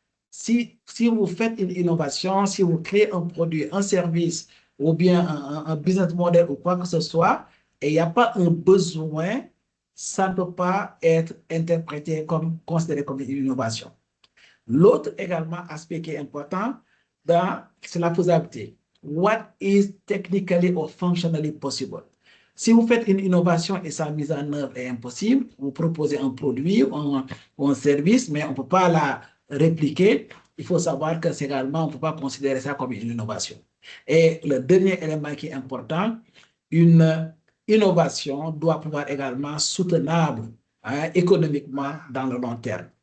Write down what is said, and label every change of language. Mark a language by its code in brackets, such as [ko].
[fr] Si vous faites une innovation, si vous créez un produit, un service ou bien un business model ou quoi que ce soit, et il n'y a pas un besoin, ça ne peut pas être interprété comme, considéré comme une innovation. L'autre également aspect qui est important, c'est la faisabilité. [en] What is technically or functionally possible? [fr] Si vous faites une innovation et sa mise en œuvre est impossible, vous proposez un produit ou un service, mais on ne peut pas la répliquer, il faut savoir que c'est également, on ne peut pas considérer ça comme une innovation. Et le dernier élément qui est important, une innovation doit pouvoir également être soutenable économiquement dans le long terme.